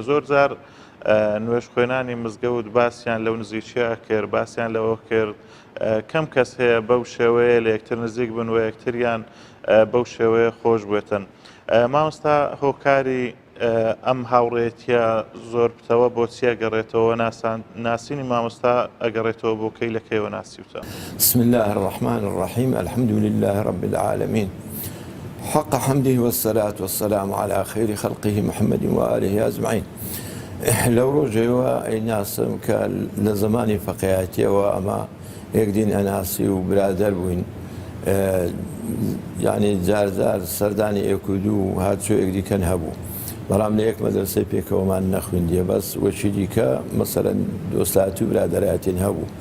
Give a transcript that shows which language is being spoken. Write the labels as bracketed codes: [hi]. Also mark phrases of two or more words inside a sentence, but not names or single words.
[ckb] زۆر جار نوێژ خوێنانی مزگەوت باسییان لەو نزیکیە کرد، باسییان لەوە کرد کەم کەس هەیە بەو شێوەیە لە یەکتر نزیک بن و یەکتریان بەو شێوەیە خۆش بێتن. مامۆستا هۆکاری ئەم هاوڕێتیە زۆر بتەوە بۆ چی ئەگەڕێتەوە؟ ناسینی مامۆستا ئەگەڕێتەوە بۆ کەی لە کەیەوە ناسیوتە؟ [ar] بسم الله الرحمن الرحيم الحمد لله رب العالمين حق حمده والصلاة والسلام على خير خلقه محمد وآله أجمعين. [ckb] لەو ڕۆژەوە ئەیناسم کە لە زمانی فەقیهەتیەوە ئەمە یەکدین ئەناسی و برادەر بووین، یعنی جارجار سەردانی ئێکودوو و هاتچۆ یەکدیکەن هەبوو، بەڵام لە یەک مەدرسەی پێکەوەمان نەخوێندیە، بەس وەچی دیکە مەسەلەن دۆستاتی و برادەرایەتین هەبوو.